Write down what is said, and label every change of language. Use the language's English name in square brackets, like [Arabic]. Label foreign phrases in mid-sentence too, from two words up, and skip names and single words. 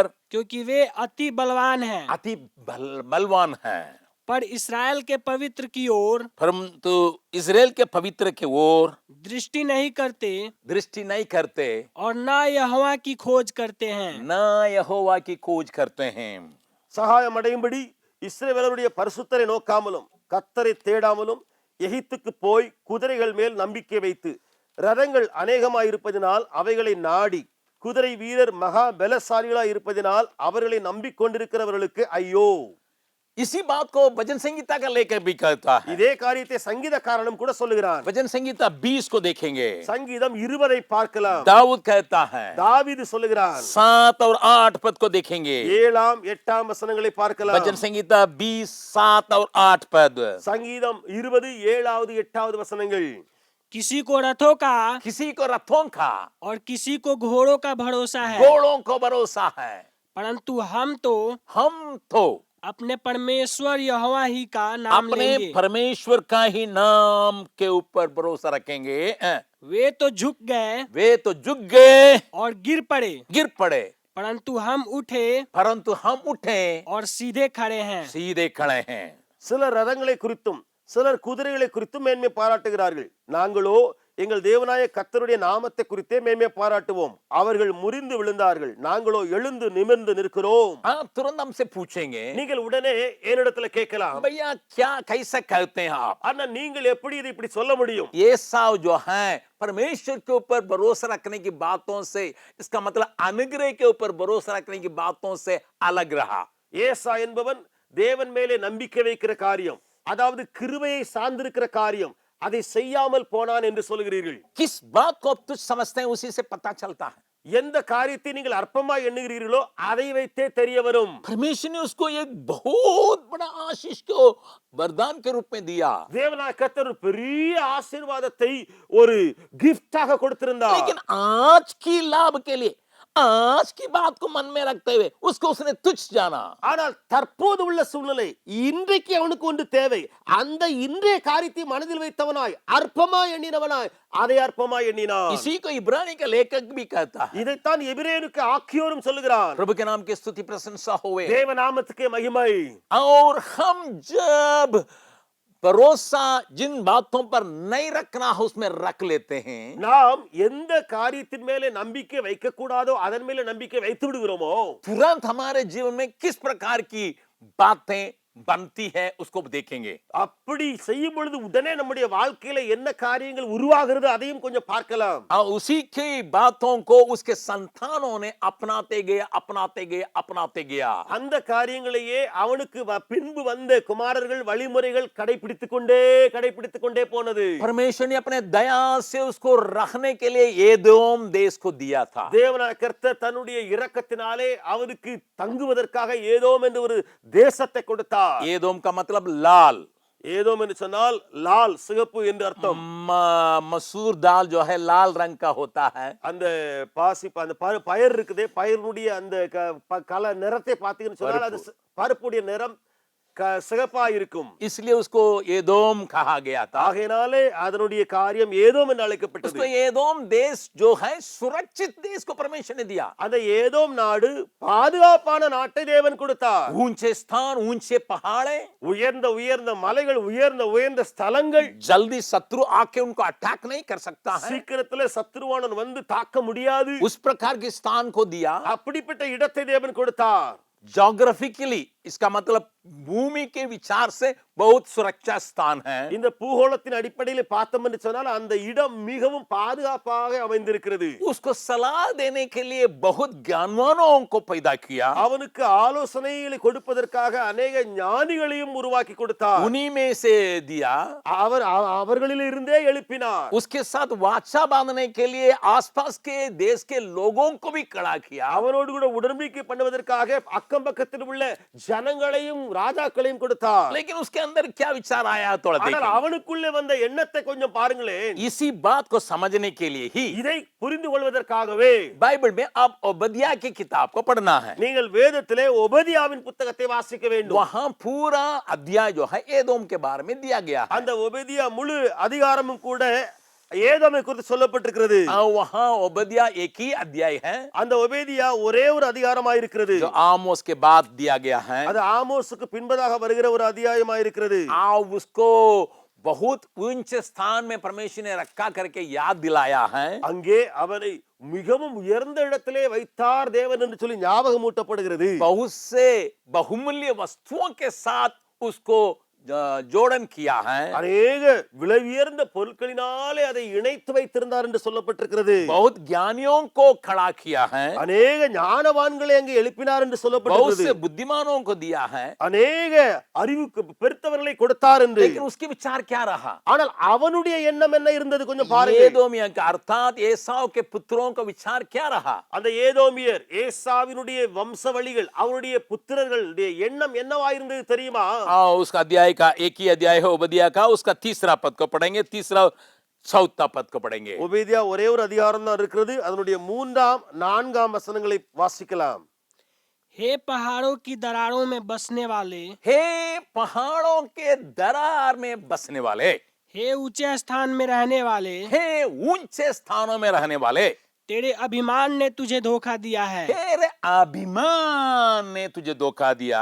[Hindi] क्योंकि वे अति बलवान हैं. अति बलवान हैं. पर इसराइल के पवित्र की ओर परंतु इजराइल के पवित्र की ओर दृष्टि नहीं करते दृष्टि नहीं करते और न यहोवा की खोज करते हैं. न यहोवा की खोज करते हैं. [Tamil] சகாயம் அடையும்படி இஸ்ரவேலருடைய பரிசுத்தரை நோக்காமலும் கர்த்தரை தேடாமலும் எகிப்துக்கு போய் குதிரைகள் மேல் நம்பிக்கை வைத்து ரதங்கள் அநேகமாயிருப்பதினால் அவைகளை நாடி குதிரை வீரர் மகா பலசாலிகளாய் இருப்பதினால் அவர்களை நம்பிக்கொண்டிருக்கிறவர்களுக்கு ஐயோ. [Hindi] इसी बात को भजन संगीता का लेकर भी कहता है। [Tamil] இதே காரியத்தை சங்கீதக்காரனும் கூட சொல்லுகிறான். [Hindi] भजन संगीता 20 को देखेंगे। [Tamil] சங்கீதம் 20 பார்க்கலாம். [Hindi] दाऊद कहता है, [Tamil] தாவீது சொல்லுகிறான். [Hindi] 7 और 8 पद को देखेंगे। [Tamil] 7 8 வசனங்களை பார்க்கலாம். [Hindi] भजन संगीता 20 7 और 8 पद। [Tamil] சங்கீதம் 20 7 8 வசனங்கள். [Hindi] किसी को रथों का किसी को रथों का और किसी को घोड़ों का भरोसा है, घोड़ों को भरोसा है, परंतु हम तो अपने परमेश्वर यहोवा ही का नाम अपने लेंगे। परमेश्वर का ही नाम के ऊपर भरोसा रखेंगे। वे तो झुक गए वे तो झुक गए और गिर पड़े, परंतु हम उठे और सीधे खड़े हैं। सीधे खड़े हैं। [Tamil] சிலர் ரதங்களை குறித்தும் சிலர் குதிரைகளை குறித்தும் மேன்மை பாராட்டுகிறார்கள். நாங்களோ எங்கள் தேவனாய கர்த்தருடைய நாமத்தை குறித்தே மேன்மை பாராட்டுவோம். அவர்கள் முறிந்து விழுந்தார்கள், நாங்களோ எழுந்து நிமிர்ந்து நிற்கிறோம். [Hindi] तुरंत हमसे पूछेंगे, [Tamil] நீங்கள் உடனே என்னிடத்துல கேட்கலாம், [Hindi] भैया क्या कैसे कहते हैं आप? [Tamil] அண்ணா நீங்கள் எப்படி இதை இப்படி சொல்ல முடியும்? [Hindi] ये साव जो है परमेश्वर के ऊपर भरोसा रखने की बातों से, इसका मतलब अनुग्रह के ऊपर भरोसा रखने की बातों से अलग रहा। [Tamil] ஏசா என்பவன் தேவன் மேலே நம்பிக்கை வைக்கிற காரியம், அதாவது கிருபையை சார்ந்திருக்கிற காரியம், அதை செய்யாமல் போனான் என்று சொல்கிறீர்கள். [Hindi] किस बात को आप तुझ समझते हैं उसी से पता चलता है। [Tamil] எந்த காரியத்தை நீங்கள் அற்பமாய் எண்ணுகிறீர்களோ அதை வைத்தே தெரிய வரும். [Hindi] परमेश्वर ने उसको एक बहुत बड़ा आशीष को वरदान के रूप में दिया, [Tamil] தேவனாய கர்த்தர் ஒரு பெரிய ஆசீர்வாதத்தை ஒரு கிஃப்டாக கொடுத்திருந்தார். [Hindi] लेकिन आज की लाभ के लिए, आज की बात को मन में रखते हुए उसको उसने तुच्छ जाना। [Tamil] ஆனால் தற்போது உள்ள சூழ்நிலை, இன்றைக்கு அவனுக்கு ஒன்று தேவை, அந்த இன்றைய காரியத்தை மனதில் வைத்தவனாய் அற்பமாய் எண்ணினவனாய் அதை அற்பமாய் எண்ணினான். [Hindi] इसी को इब्रानी का लेखक भी कहता है। [Tamil] இதைத்தான் எபிரேயனுக்கு ஆக்கியோரும் சொல்லுகிறான். [Hindi] प्रभु के नाम की स्तुति प्रशंसा होवे। [Tamil] தேவ நாமத்துக்கே மகிமை. [Hindi] और हम जब भरोसा जिन बातों पर नहीं रखना हो उसमें रख लेते हैं, [Tamil] நாம் எந்த காரியத்தின் மேலே நம்பிக்கை வைக்க கூடாதோ அதன் மேலே நம்பிக்கை வைத்து விடுகிறோமோ, [Hindi] तुरंत हमारे जीवन में किस प्रकार की बातें बनती है उसको देखेंगे। [Tamil] அப்படி செய்யும் பொழுது உடனே நம்முடைய வாழ்க்கையில என்ன காரியங்கள் உருவாகிறது அதையும் கொஞ்சம் பார்க்கலாம். [Hindi] और उसी की बातों को उसके संतानों ने अपनाते गया। [Tamil] அந்த காரியங்களையே அவனுக்கு பின்பு வந்த குமாரர்கள் வழிமுறைகள் கடைபிடித்துக் கொண்டே போனது. [Hindi] परमेश्वर ने अपने दया से उसको रखने के लिए एदोम देश को दिया था। [Tamil] தேவனாய கர்த்தர் தன்னுடைய இரக்கத்தினாலே அவனுக்கு தங்குவதற்காக ஏதோம் என்ற ஒரு தேசத்தை கொடுத்தார். [Hindi] एदोम का मतलब लाल, [Tamil] ஏதோம் என்று சொன்னால் லால் சிகப்பு என்று அர்த்தம். [Hindi] मसूर दाल जो है लाल रंग का होता है। [Tamil] அந்த பாசி அந்த பயிர் இருக்குதே, பயிரினுடைய அந்த கலர் நிறத்தை பார்த்தீங்கன்னு சொன்னால் அது பருப்புடைய நிறம் சிகப்பா இருக்கும். [Hindi] इसलिए उसको एदोम कहा गया था। [Tamil] ஆகையினாலே அதனுடைய காரியம் ஏதோம் என்று அழைக்கப்பட்டது. [Hindi] उसको एदोम देश जो है सुरक्षित देश को परमेश्वर ने दिया। [Tamil] அந்த ஏதோம் நாடு பாதுகாப்பான நாட்டை தேவன் கொடுத்தார். [Hindi] ऊंचे स्थान, ऊंचे पहाड़े, [Tamil] உயர்ந்த மலைகள், உயர்ந்த ஸ்தலங்கள், [Hindi] जल्दी शत्रु आके उनको अटैक नहीं कर सकता है, [Tamil] சீக்கிரத்திலே சத்துருவானன் வந்து தாக்க முடியாது. [Hindi] उस प्रकार के स्थान को दिया। [Tamil] அப்படிப்பட்ட இடத்தை தேவன் கொடுத்தார். [Hindi] ஜியோகிராபிக்கலி इसका मतलब भूमि के विचार से बहुत सुरक्षा स्थान है। [Tamil] இந்த பூகோளத்தின் அடிப்படையில் பார்த்தோம் என்று சொன்னால் அந்த இடம் மிகவும் பாதுகாப்பாக அமைந்திருக்கிறது. [Hindi] उसको सलाह देने के लिए बहुत ज्ञानवानों को पैदा किया। [Tamil] அவனுக்கு ஆலோசனைகளை கொடுப்பதற்காக अनेक ஞானிகளையும் உருவாக்கி கொடுத்தார். [Hindi] उन्हीं में से दिया। [Tamil] அவர்களில் இருந்தே எழுப்பினார். [Hindi] उसके साथ वाचा बांधने के लिए आसपास के देश के लोगों को भी खड़ा किया। [Tamil] அவனோடு கூட உடன்படிக்கை பண்ணுவதற்காக அக்கம் பக்கத்தில் உள்ள ஜனங்களையும் ராஜாக்களையும் கொடுத்தார். [Hindi] लेकिन उसके अंदर क्या विचार आया थोड़ा [Tamil] ஆனால் [Hindi] देखिए। [Tamil] அவனுக்குள்ளே வந்த எண்ணத்தை கொஞ்சம் பாருங்களேன். [Hindi] इसी बात को समझने के लिए ही [Tamil] இதை புரிந்து கொள்வதற்காகவே [Hindi] बाइबल में आप ओबदिया की किताब को पढ़ना है। [Tamil] நீங்கள் வேதத்திலே ஒபதியாவின் புத்தகத்தை வாசிக்க வேண்டும். [Hindi] वहां पूरा अध्याय जो है एदोम के बारे में दिया गया है। [Tamil] அந்த ஒபதியா முழு அதிகாரமும் கூட ஏதோமை குறித்து சொல்லப்பட்டிருக்கிறது. [Hindi] वहां ओबदिया एक ही अध्याय है, [Tamil] அந்த ஒபேதியா ஒரே ஒரு அதிகாரமாய் இருக்கிறது. [Hindi] जो आमोस के बाद दिया गया है। [Tamil] அது ஆமோஸுக்கு பின்பதாக வருகிற ஒரு அத்தியாயமாய் இருக்கிறது. [Hindi] आप उसको बहुत ऊंचे स्थान में परमेश्वर ने रखा करके याद दिलाया है। [Tamil] அங்கே அவனை மிகவும் உயர்ந்த இடத்திலே வைத்தார் தேவன் என்று சொல்லி ஞாபகமூட்டப்படுகிறது. [Hindi] बहुत से बहुमूल्य वस्तुओं के साथ उसको जोड़न किया है, [Tamil] அநேக விலை உயர்ந்த பொருட்களினாலே அதை இணைத்து வைத்திருந்தார் என்று சொல்லப்பட்டிருக்கிறது. [Hindi] बहुत ज्ञानियों को खड़ा किया है, [Tamil] அநேக ஞானவான்களை அங்கே எழுப்பினார் என்று [Hindi] बहुत [Tamil] சொல்லப்பட்டிருக்கிறது. [Hindi] से बुद्धिमानों को दिया है, [Tamil] அநேக அறிவுக்கு பெருத்தவர்களை கொடுத்தார் என்று. [Hindi] लेकिन उसके विचार क्या रहा? [Tamil] ஆனால் அவனுடைய எண்ணம் என்ன இருந்தது கொஞ்சம் பாருங்க. [Hindi] एदोमिया का अर्थात एसाव के पुत्रों का विचार क्या रहा? [Tamil] அந்த ஏதோமியர் ஏசாவினுடைய வம்சவழிகள் அவருடைய புத்திரர்களுடைய எண்ணம் என்னவா இருந்தது தெரியுமா? [Hindi] आओ उसका अध्याय का एक ही अध्याय है ओबदिया का, उसका तीसरा पद को पढ़ेंगे, तीसरा चौथा पद को पढ़ेंगे. [Tamil] ஒபேதியா ஒரே ஒரு அதிகாரம் தான் இருக்கிறது. அதனுடைய 3ஆம் 4ஆம் வசனங்களை வாசிக்கலாம். [Hindi] हे पहाड़ों की दरारों में बसने वाले, हे पहाड़ों के दरार में बसने वाले, हे ऊंचे स्थान में रहने वाले, हे ऊंचे स्थानों में रहने वाले, तेरे अभिमान ने तुझे धोखा दिया है। तेरे अभिमान ने तुझे धोखा दिया.